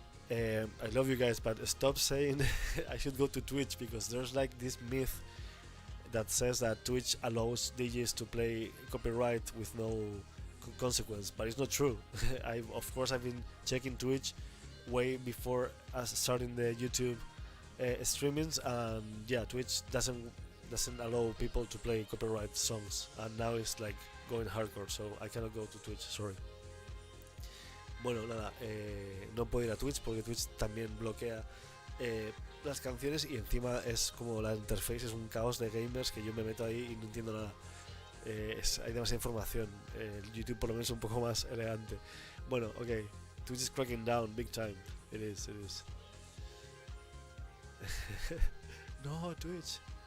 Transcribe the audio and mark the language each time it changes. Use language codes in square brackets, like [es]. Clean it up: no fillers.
[en] I love you guys, but stop saying I should go to Twitch, because there's like this myth that says that Twitch allows DJs to play copyright with no consequence, but it's not true. I've been checking Twitch way before us starting the YouTube streamings, and yeah, Twitch doesn't allow people to play copyright songs, and now it's like going hardcore, so I cannot go to Twitch, sorry. [es] Bueno, nada, no puedo ir a Twitch porque Twitch también bloquea las canciones, y encima es como la interface es un caos de gamers, que yo me meto ahí y no entiendo nada. Hay demasiada información. YouTube por lo menos es un poco más elegante. [en] Bueno, ok, Twitch is cracking down big time. It is. No, Twitch.